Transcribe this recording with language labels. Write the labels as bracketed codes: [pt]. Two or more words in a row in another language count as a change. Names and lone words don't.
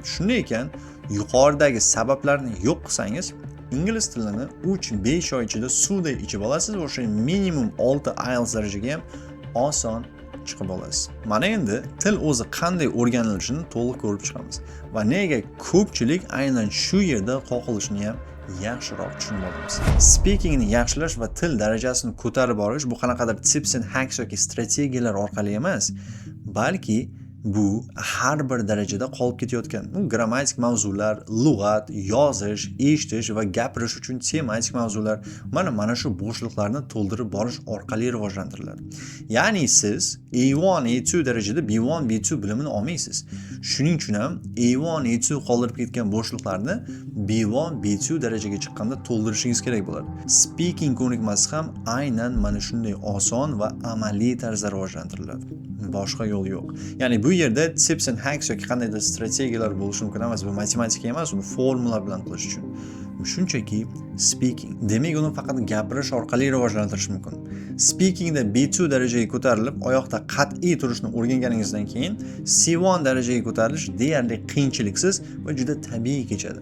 [uz] Shunday ekan, yuqoridagi sabablarni yo'q qilsangiz, ingliz tilini 3-5 oy ichida suvday ichib olasiz va o'sha minimum 6 IELTS darajaga ham oson chiqib olasiz. Mana endi til o'zi qanday o'rganilishini to'liq ko'rib chiqamiz. Va nega ko'pchilik aynan shu yerda qoqilishni ham yaxshiroq tushunib olamiz. Speakingni yaxshilash va til darajasini ko'tarib borish bu qanaqadir [en] tips and hacks [uz] yoki strategiyalar orqali emas, balki bu har bir darajada qolib ketayotgan grammatik mavzular, lug'at, yozish, eshitish va gapirish uchun tematik mavzular mana shu bo'shliqlarni to'ldirib borish orqali rivojlantiriladi. Ya'ni siz A1, A2 darajada B1, B2 bilimini olmaysiz. Shuning uchun ham A1, A2 qoldirib ketgan bo'shliqlarni B1, B2 darajaga chiqqanda to'ldirishingiz kerak bo'ladi. Speaking ko'nikmasi ham aynan mana shunday oson va amaliy tarzda rivojlantiriladi. Boshqa yo'l yo'q. Ya'ni bu yerda [en] tips and hacks [uz] yoki qandaydir strategiyalar bo'lishi mumkin emas, bu matematika emas, uni formula bilan qilish uchun. Bu shunchaki speaking. Demak, uni faqat gapirish orqali rivojlantirish mumkin. Speakingda B2 darajaga ko'tarilib, oyoqda qat'iy turishni o'rganganingizdan keyin C1 darajaga ko'tarilish deyarli qiyinchiliksiz va juda tabiiy kechadi.